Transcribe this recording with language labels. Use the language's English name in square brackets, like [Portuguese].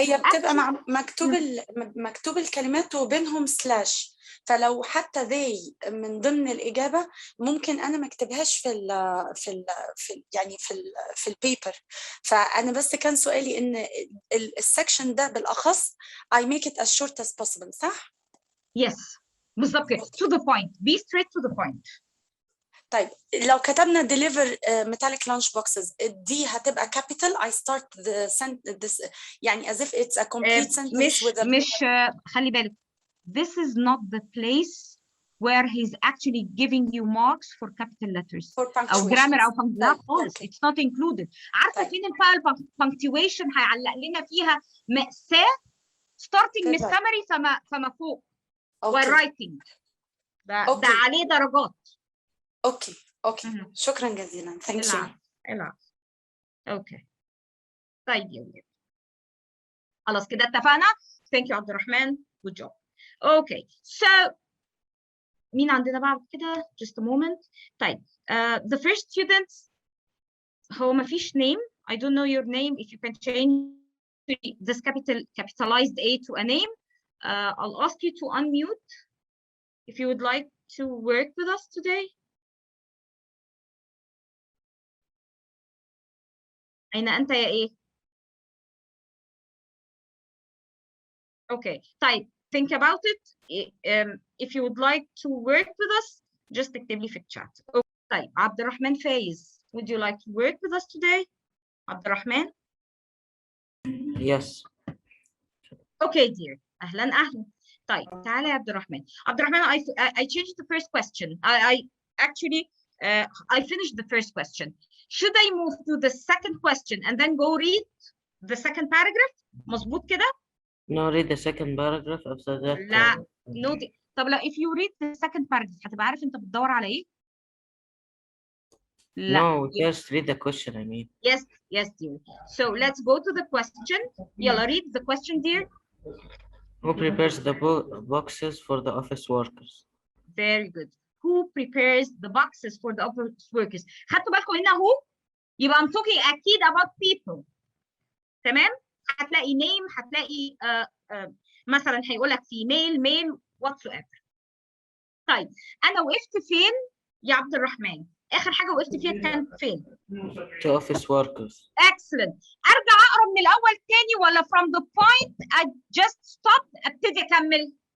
[Arabic] هي بتبقى مكتوب الكلمات وبينهم سلاش، فلو حتى they من ضمن الإجابة ممكن أنا ما اكتبهاش في البيبر. فأنا بس كان سؤالي إن السكشن ده بالأخص [English] I make it as short as possible [Arabic] صح؟ [English] Yes [Arabic] بالظبط كده [English] to the point be straight to the point. [Arabic] طيب لو كتبنا [English] deliver metallic lunch boxes [Arabic] دي هتبقى [English] capital I start this يعني as if it's a complete sentence with a [Arabic] مش خلي بالك [English] this is not the place where he's actually giving you marks for capital letters أو grammar [Arabic] أو لا خالص [English] it's not included. [Arabic] عارفة فين بقى punctuation هيعلق لنا فيها مأساة [English] starting [Arabic] من summary فما فوق والwriting ده عليه درجات. اوكي شكرا جزيلا ثانك يو. العفو. اوكي طيب يا ولاد خلاص كده اتفقنا. ثانك يو عبد الرحمن [English] good job. Okay so [Arabic] مين عندنا بعد كده [English] just a moment. [Arabic] طيب [English] the first students [Arabic] هو ما فيش [English] name I don't know your name if you can change this capitalized A to a name. I'll ask you to unmute if you would like to work with us today. [Arabic] أين أنت يا إيه؟ [English] Okay, [Arabic] طيب [English] think about it. If you would like to work with us, just [Arabic] اكتب لي في الشات. [English] Okay. [Arabic] طيب عبد الرحمن فايز, would you like to work with us today? [English] عبد الرحمن? Yes. Okay, dear. [Arabic] أهلا. طيب تعالى يا عبد الرحمن. [English] عبد الرحمن, I changed the first question. I actually I finished the first question. Should I move to the second question and then go read the second paragraph? [Arabic] مظبوط كده؟ [English] No, read the second paragraph after that. لا no. [Arabic] طب لا [English] if you read the second paragraph [Arabic] هتبقى عارف انت بتدور على ايه؟ لا. [English] No, just read the question, I mean. Yes, dear. So let's go to the question. [Arabic] يلا [English] read the question, dear. Who prepares the boxes for the office workers? Very good. Who prepares the boxes for the office workers? [Arabic] خدتوا بالكم هنا [English] who؟ [Arabic] يبقى [English] I'm talking [Arabic] أكيد [English] about people. [Arabic] تمام؟ هتلاقي name هتلاقي مثلا هيقول لك [English] female male whatsoever. [Arabic] طيب أنا وقفت فين يا عبد الرحمن؟ آخر حاجة وقفت فيها كانت فين؟ [English] To office workers. Excellent. [Arabic] أرجع أقرأ من الأول تاني ولا [English] from the point I just stopped [Arabic] أبتدي أكمل؟